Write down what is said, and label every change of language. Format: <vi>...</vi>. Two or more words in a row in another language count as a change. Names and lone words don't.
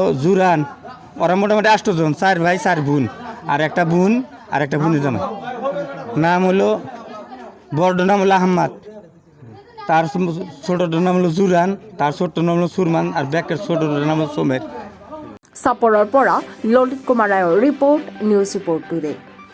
<bn>জুরান ওরা মোটামুটি 8 জন, 4 ভাই 4 বোন আর একটা বোন আর একটা বোনের জানা। নাম হলো বড় নাম হলো আহম্মদ, তার ছোটটার নাম হলো জুরান, তার ছোট্ট নাম হলো সুরমান আর ব্যাকের ছোটটার নাম হলো সোমের।</bn> <as>চাপৰৰ পৰা ললিত কুমাৰ ৰায়ৰ ৰিপৰ্ট,</as> <en>news report today.</en>